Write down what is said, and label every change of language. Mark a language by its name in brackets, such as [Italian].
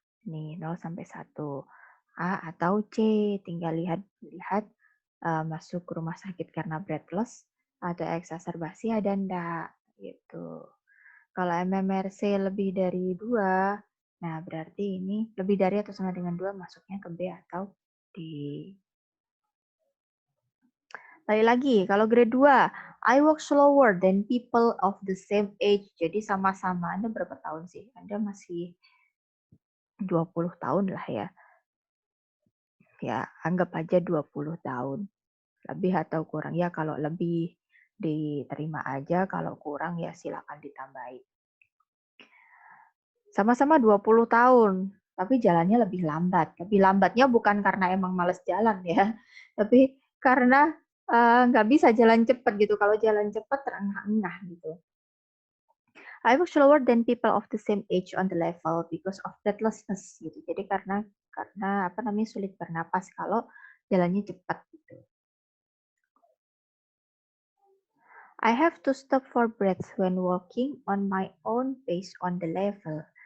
[Indonesian] Nih, 0 sampai 1. A atau C. Tinggal lihat masuk rumah sakit karena breathless atau eksaserbasi ada enggak gitu. Kalau MMRC lebih dari 2, nah berarti ini lebih dari atau sama dengan 2 masuknya ke B atau D. Lagi, kalau grade 2, [English] I walk slower than people of the same age. [Indonesian] Jadi sama-sama. Anda berapa tahun sih? Anda masih 20 tahun lah ya. Ya, anggap aja 20 tahun. Lebih atau kurang. Ya, kalau lebih diterima aja, kalau kurang ya silakan ditambahin. Sama-sama 20 tahun, tapi jalannya lebih lambat. Lebih lambatnya bukan karena emang males jalan ya, tapi karena nggak bisa jalan cepat gitu. Kalau jalan cepat terengah-engah gitu. [English] I was slower than people of the same age on the level because of breathlessness gitu. [Indonesian] Jadi karena sulit bernapas kalau jalannya cepat gitu. [English] I have to stop for breath when walking on my own pace on the level.